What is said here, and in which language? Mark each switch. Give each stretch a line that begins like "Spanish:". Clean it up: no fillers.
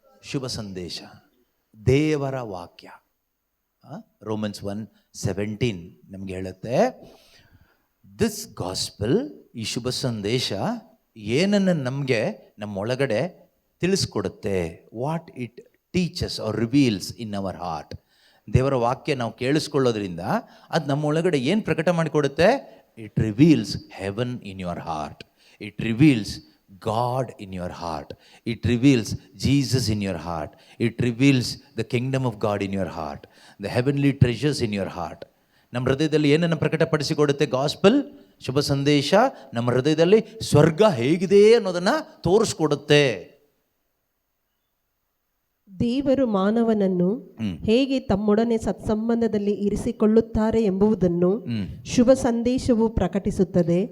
Kannada: ಶುಭ ಸಂದೇಶ, ದೇವರ ವಾಕ್ಯ. ರೋಮನ್ಸ್ 1:17 ನಮಗೆ ಹೇಳುತ್ತೆ,
English: this gospel,
Kannada: ಈ ಶುಭ ಸಂದೇಶ ಏನನ್ನು ನಮಗೆ ನಮ್ಮೊಳಗಡೆ ತಿಳಿಸ್ಕೊಡುತ್ತೆ.
English: What it teaches or reveals in our heart.
Kannada: ದೇವರ ವಾಕ್ಯ ನಾವು ಕೇಳಿಸ್ಕೊಳ್ಳೋದ್ರಿಂದ ಅದು ನಮ್ಮೊಳಗಡೆ ಏನು ಪ್ರಕಟ ಮಾಡಿಕೊಡುತ್ತೆ?
English: It reveals heaven in your heart. It reveals God in your heart. It reveals Jesus in your heart. It reveals the kingdom of God in your heart. The heavenly treasures in your heart.
Kannada: ನಮ್ಮ ಹೃದಯದಲ್ಲಿ ಏನನ್ನು ಪ್ರಕಟಪಡಿಸಿಕೊಡುತ್ತೆ? Gospel, ಶುಭ ಸಂದೇಶ ನಮ್ಮ ಹೃದಯದಲ್ಲಿ ಸ್ವರ್ಗ ಹೇಗಿದೆ ಅನ್ನೋದನ್ನು ತೋರಿಸ್ಕೊಡುತ್ತೆ. ದೇವರು ಮಾನವನನ್ನು ಹೇಗೆ ತಮ್ಮೊಡನೆ ಸತ್ಸಂಬಂಧದಲ್ಲಿ ಇರಿಸಿಕೊಳ್ಳುತ್ತಾರೆ ಎಂಬುದನ್ನು ಶುಭ ಸಂದೇಶವು ಪ್ರಕಟಿಸುತ್ತದೆ.